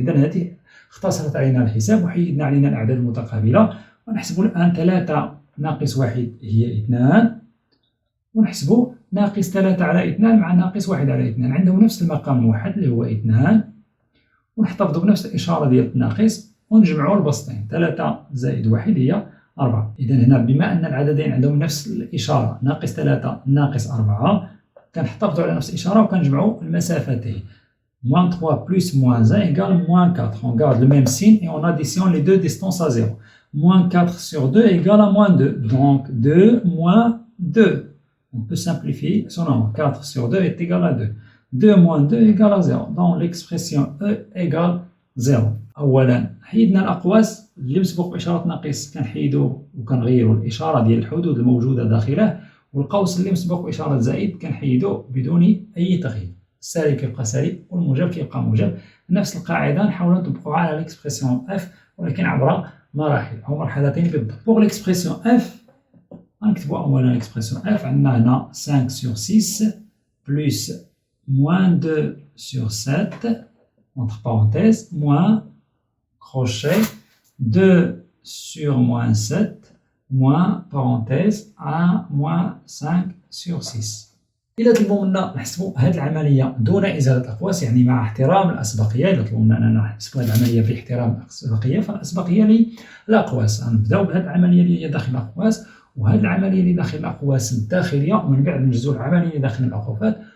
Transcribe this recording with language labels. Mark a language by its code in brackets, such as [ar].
[ar] إذا هذه اختصرت علينا الحساب وحيدنا علينا الأعداد المتقابلة. ونحسبوا الآن 3 ناقص 1 هي 2، ونحسبوا ناقص 3 على 2 مع ناقص 1 على 2 عندهم نفس المقام الواحد اللي هو 2، ونحتفظوا بنفس الإشارة ديال الناقص ونجمعوا البسطين. 3 زائد 1 هي 4. إذا هنا بما أن العددين عندهم نفس الإشارة ناقص 3 ناقص 4 كنحتفظوا على نفس الإشارة وكنجمعوا المسافتين. [fr] moins 3 plus moins 1 égale moins 4. On garde le même signe et on additionne les deux distances à 0. Moins 4 sur 2 égale à moins 2. Donc 2 moins 2. On peut simplifier ce nombre. 4 sur 2 est égal à 2. 2 moins 2 égale à 0. Donc l'expression E égale 0. [ar] أولا حيدنا الأقواس اللي مسبوق بإشارة ناقص كنحيدوا وكنغيروا الإشارة ديال الحدود الموجودة داخله، والقوس اللي مسبوق بإشارة زائد كنحيدوا بدون أي تغيير. السالب كيبقى سالب والموجب كيبقى موجب. نفس القاعدة نحاولوا نطبقوها على الإكسبرسيون F ولكن عبر مراحل أو مرحلتين بالضبط. [fr] Pour l'expression F [ar] غنكتبوا أولا [fr] l'expression F. [ar] عندنا هنا [fr] 5 sur 6 plus moins 2 sur 7 entre parenthèses moins crochet 2 sur moins 7 moins parenthèse 1 moins 5 sur 6. [ar] إلا طلبوا منا نحسبوا هذه العملية دون إزالة الأقواس، يعني مع احترام الأسبقية. إلا طلبوا منا أننا نحسبوا هذه العملية باحترام الأسبقية فالأسبقية للأقواس. غنبداو بهذه العملية اللي هي داخل الأقواس، وهذه العملية اللي داخل الأقواس الداخلية، ومن بعد نجزو العملية اللي داخل الأقوفات